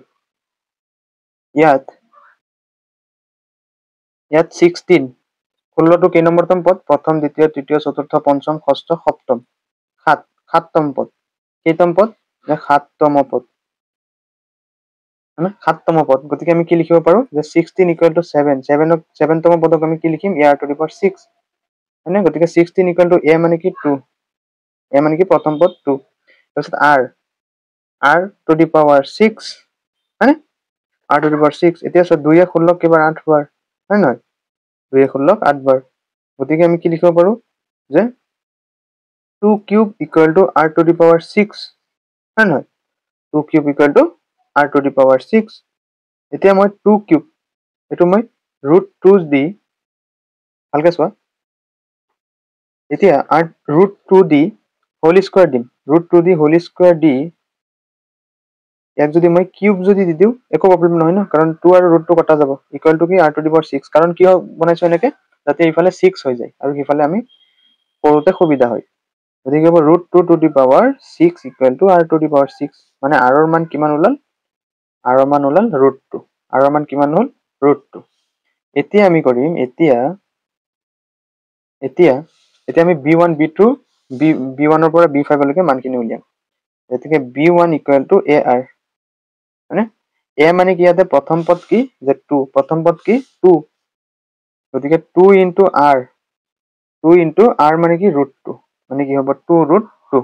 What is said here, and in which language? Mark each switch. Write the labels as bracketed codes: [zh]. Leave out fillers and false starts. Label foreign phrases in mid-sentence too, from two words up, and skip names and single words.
[as] ইয়াত 16 ষোল্লটো কেই নম্বৰতম পদ, প্ৰথম দ্বিতীয় তৃতীয় চতুৰ্থ পঞ্চম ষষ্ঠ সপ্তম, সাততম পদ, কেইতম পদ 7তম পদ, গতিকে আমি কি লিখিব পাৰো যে 16 [en] equal to [as] 7, 7তম পদক আমি কি লিখিম [en] ar to the power 6 [as] হয়নে, গতিকে 16 [en] equal to a [as] মানে কি 2, a মানে কি প্ৰথম পদ 2, তাৰপিছত [en] r to the power 6 [as] হয়নে, [en] r to the power 6। [as] এতিয়া চোৱা 2 16 কেইবাৰ 8 বাৰ হয় নহয়, 2 16 8 বাৰ, গতিকে আমি কি লিখিব পাৰো যে 2 কিউব [en] equal to r to the power 6 [as] হয় নহয়, 2 কিউব [en] equal to r to the power 6। [as] এতিয়া মই 2 কিউব এইটো মই √2 দি ভালকে চোৱা, এতিয়া √2 দি [en] whole square [as] দিম, √2 দি [en] whole square [as] দি ইয়াক যদি মই কিউব যদি দি দিওঁ একো প্ৰব্লেম নহয় ন, কাৰণ 2 আৰু √2 কটা যাব, [en] equal to [as] কি [en] r to the power 6, [as] কাৰণ কিয় বনাইছো এনেকে যাতে ইফালে 6 হৈ যায় আৰু সিফালে আমি কৰোতে সুবিধা হয়, গতিকে হ'ব √2 [en] to the power 6 equal to r to the power 6, [as] মানে r ৰ মান কিমান ওলাল, r ৰ মান ওলাল √2, r ৰ মান কিমান হ'ল √2। এতিয়া আমি কৰিম এতিয়া আমি b1 b2 b1 ৰ পৰা b5 লৈকে মানখিনি উলিয়াম, গতিকে b1 [en] equal to ar [as] হয়নে, a মানে কি ইয়াতে প্ৰথম পদ কি যে 2, প্ৰথম পদ কি 2, গতিকে 2 into r মানে কি √2, মানে কি হ'ব 2√2।